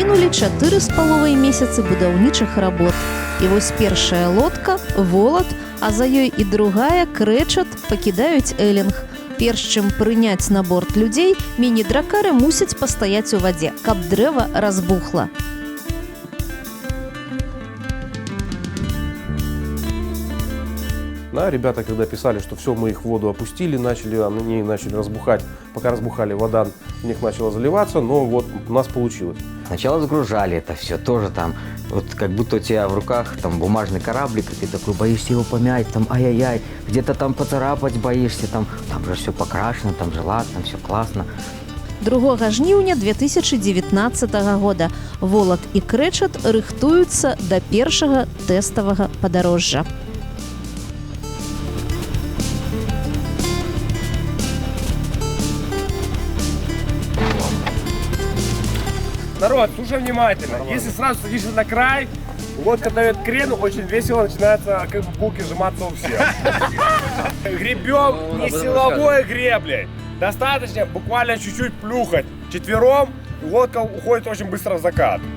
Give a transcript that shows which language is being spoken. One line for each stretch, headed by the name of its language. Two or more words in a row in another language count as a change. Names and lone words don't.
Belarusian: 4,5 месяцы будаўнічых работ. І вось першая лодка, Волат, а за ёй і другая, Крэчат, пакідаюць элінг. Перш чым прыняць на борт людзей, міні-дракары мусяць пастаяць у вадзе, каб дрэва разбухла.
Russian: Да, ребята, когда писали, что все, мы их в воду опустили, они начали разбухать. Пока разбухали, вода в них начала заливаться, но вот у нас получилось. Сначала загружали это все, тоже там, вот как будто у тебя в руках там бумажный кораблик, и ты такой боишься его помять, там ай-яй-яй, где-то там поцарапать боишься, там же все покрашено, там же лад, там все классно.
Belarusian: 2 жніўня 2019 года Волат і Крэчат рыхтуюцца да першага тэставага падарожжа.
Russian: Народ, слушай внимательно. Если сразу садишься на край, лодка дает крен, очень весело начинается как бы булки сжиматься у всех. Гребем не силовой греблей. Достаточно буквально чуть-чуть плюхать. Четвером лодка уходит очень быстро в закат.